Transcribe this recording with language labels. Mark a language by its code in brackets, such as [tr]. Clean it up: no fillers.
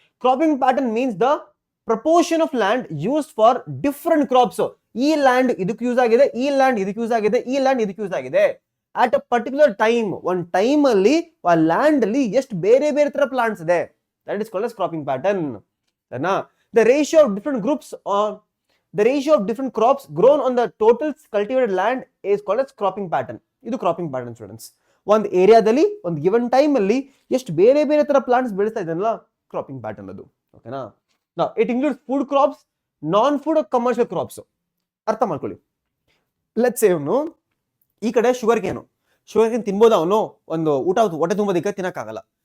[en] Cropping pattern means the proportion of land used for different crops. [kn] ಈ land ಇದಕ್ಕೆ use ಆಗಿದೆ, ಈ land ಇದಕ್ಕೆ ಯೂಸ್ ಆಗಿದೆ, ಈ ಲ್ಯಾಂಡ್ ಇದಕ್ಕೆ ಯೂಸ್ ಆಗಿದೆ. [en] at a particular time, [kn] ಒಂದು ಟೈಮ್ ಅಲ್ಲಿ ಆ ಲ್ಯಾಂಡ್ ಅಲ್ಲಿ ಎಷ್ಟು ಬೇರೆ ಬೇರೆ ತರ ಪ್ಲಾಂಟ್ಸ್ ಇದೆ, [en] That is called as cropping pattern. The ratio of different groups the ratio of different crops grown on the total cultivated land is called as cropping pattern. [kn] ಇದು ಕ್ರಾಪಿಂಗ್ ಪ್ಯಾಟರ್ನ್ ಸ್ಟೂಡೆಂಟ್ಸ್. ಒಂದು ಏರಿಯಾದಲ್ಲಿ ಒಂದು given time ಅಲ್ಲಿ ಎಷ್ಟು ಬೇರೆ ಬೇರೆ ತರ plants ಬೆಳೆಸ್ತಾ ಇದ್ದಾನಲ್ಲ, ಕ್ರಾಪಿಂಗ್ ಪ್ಯಾಟರ್ನ್ ಅದು, ಓಕೆನಾ? [en] It includes food crops, non food, commercial crops. [kn] ಅರ್ಥ ಮಾಡ್ಕೊಳ್ಳಿ. ಲೆಟ್ಸ್ ಸೇ ಅವನು ಈ ಕಡೆ ಶುಗರ್ ಕೇನ್ ತಿನ್ಬೋದ, ಅವನು ಒಂದು ಹೊಟ್ಟೆ ತುಂಬೋದಕ್ಕೆ ತಿನ್ನಕ್ಕಾಗಲ್ಲ.